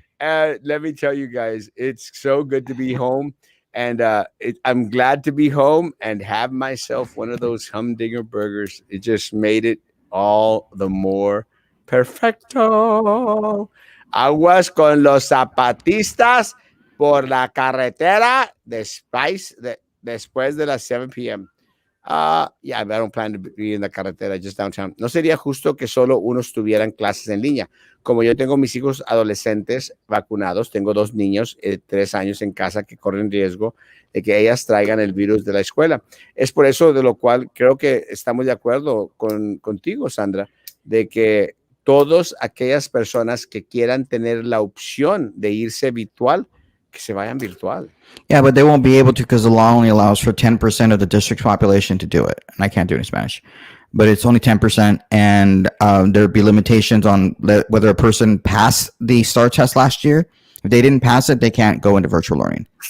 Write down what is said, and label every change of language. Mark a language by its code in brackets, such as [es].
[en] Let me tell you guys, it's so good to be home. And I'm glad to be home and have myself one of those humdinger burgers. It just made it all the more perfecto. [es] Aguas con los zapatistas por la carretera después de las 7 p.m. [en] Yeah, I don't plan to be in [es] la carretera, [en] just downtown. [es] No sería justo que solo unos tuvieran clases en línea. Como yo tengo mis hijos adolescentes vacunados, tengo 2 niños de 3 años en casa que corren riesgo de que ellas traigan el virus de la escuela. Es por eso de lo cual creo que estamos de acuerdo contigo, Sandra, de que todas aquellas personas que quieran tener la opción de irse virtual, que se vayan virtual. [en] Yeah, but they won't be able to because the law only allows for 10% of the district's population to do it. And I can't do it in Spanish, but it's only 10%. And there'd be limitations on whether a person passed the STAR test last year. If they didn't pass it, they can't go into virtual learning.